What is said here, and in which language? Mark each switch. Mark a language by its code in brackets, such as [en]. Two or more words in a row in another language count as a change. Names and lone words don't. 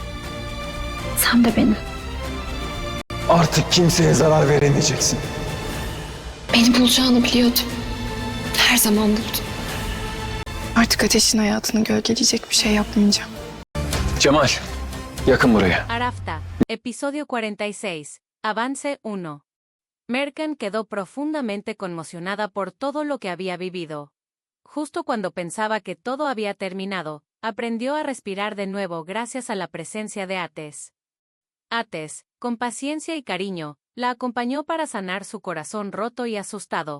[tr] Sen de benim. Artık kimseye zarar veremeyeceksin. Beni bulacağını biliyordum. Her zaman buldum. Artık Ateş'in hayatını gölgeleyecek bir şey yapmayacağım. Cemal, yakın buraya. Arafta, [es] episodio 46, avance 1. Mercan quedó profundamente conmocionada por todo lo que había vivido. Justo cuando pensaba que todo había terminado, aprendió a respirar de nuevo gracias a la presencia de Ates. Ates, con paciencia y cariño, la acompañó para sanar su corazón roto y asustado.